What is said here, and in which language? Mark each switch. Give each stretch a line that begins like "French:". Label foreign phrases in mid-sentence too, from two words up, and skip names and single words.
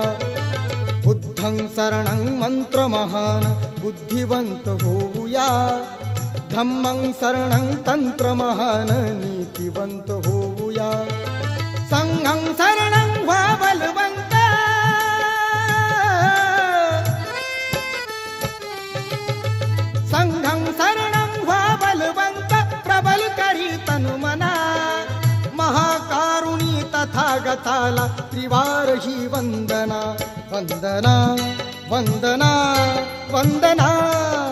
Pali: बुद्धं शरणं
Marathi: मंत्रमहान बुद्धिवंत होऊया,
Pali: धम्मं शरणं
Marathi: तंत्रमहान नीतिवंत होऊया।
Pali: संघं शरणं
Marathi: व्हा बलवंत,
Pali: संघं शरणं
Marathi: व्हा बलवंत, प्रबल करी तनु मना। महाकारुणी तथागताला त्रिवार ही वंदना, वंदना वंदना वंदना।